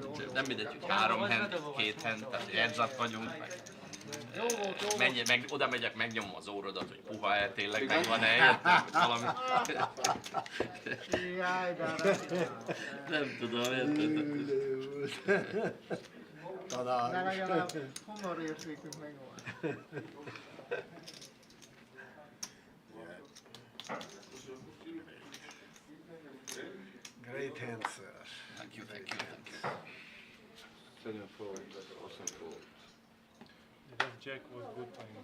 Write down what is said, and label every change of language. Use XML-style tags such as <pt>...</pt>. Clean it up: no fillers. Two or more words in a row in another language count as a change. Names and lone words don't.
<hu>Nem mindegy, hogy 3 hand, 2 hand, tehát heads vagyunk, meg oda megyek, megnyomom az órodat, hogy puha-e, tényleg megvan-e, értem, valami... Jaj, de nem tudom, érted? De legalább humorérzékünk megvan.</hu> <en>Great hand, sir. Thank you. 7 fold, awesome fold. That jack was good time.</en>